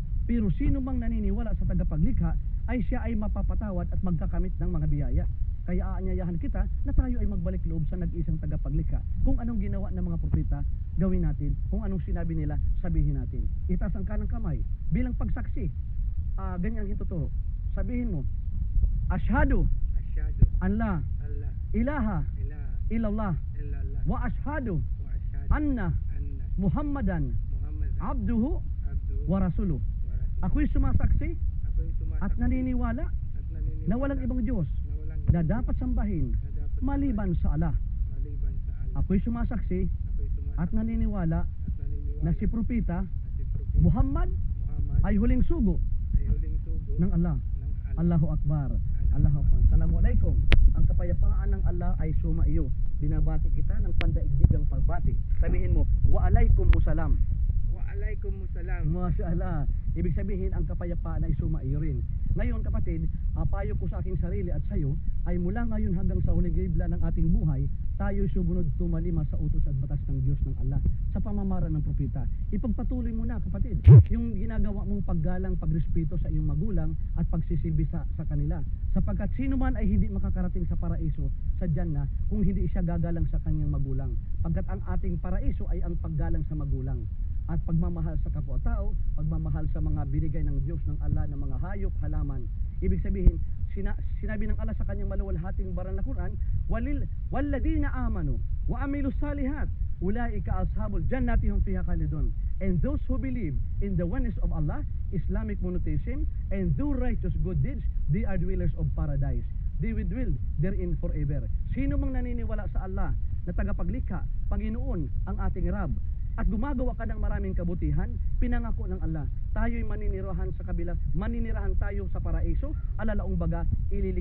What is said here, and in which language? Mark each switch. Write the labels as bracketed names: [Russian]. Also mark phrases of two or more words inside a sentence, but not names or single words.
[Filipino] Pero sino mang naniniwala sa tagapaglikha ay siya ay mapapatawad at magkakamit ng mga biyaya. Kaya aanyayahan kita na tayo ay magbalik loob sa nag-isang tagapaglikha. Kung anong ginawa ng mga propeta, gawin natin. Kung anong sinabi nila, sabihin natin. Itaas ang kanang kamay bilang pagsaksi. Ganyan ang hituturo. Sabihin mo, [Arabic] أشهد أن لا إله إلا الله وأشهد أن محمدا عبده ورسوله. [Filipino] Ako'y sumasaksi at naniniwala na walang ibang Diyos na dapat sambahin maliban sa Allah. Ako'y sumasaksi at naniniwala na si Propeta Muhammad ay huling sugo ng Allah. [Arabic] الله أكبر. الله أكبر. السلام عليكم. [Filipino] Ang kapayapaan ng Allah ay sumaiyo. Binabati kita ng pandaigdigang pagbati. Sabihin mo, [Arabic] وعليكم السلام. وعليكم السلام. ما شاء الله. [Filipino] Ibig sabihin, ang kapayapaan ay sumaiyo rin. Ngayon kapatid, payo ko sa aking sarili at sa iyo ay mula ngayon hanggang sa huling gibla ng ating buhay, tayo sumunod tumalima sa utos at batas ng Diyos ng Allah sa pamamaraan ng propeta. Ipagpatuloy mo na kapatid, yung ginagawa mong paggalang, pagrespeto sa iyong magulang at pagsisilbi sa kanila. Sapagkat sino man ay hindi makakarating sa paraiso sa Jannah kung hindi siya gagalang sa kanyang magulang. Pagkat ang ating paraiso ay ang paggalang sa magulang. At pagmamahal sa kapwa-tao, pagmamahal sa mga binigay ng Diyos ng Allah ng mga hayop, halaman. Ibig sabihin, sinabi ng Allah sa kanyang maluwalhating baral na Quran, [Arabic] والذين آمنوا وعملوا الصالحات أولئك أصحاب الجنة هم فيها خالدون. [English] And those who believe in the oneness of Allah, Islamic monotheism, and do righteous good deeds, they are dwellers of paradise. They will dwell therein forever. [Filipino] Sino mang naniniwala sa Allah na tagapaglikha, Panginoon ang ating Rab, at gumagawa ka ng maraming kabutihan, pinangako ng Allah, tayo'y maninirahan tayo sa paraiso, alalaong baga, ililig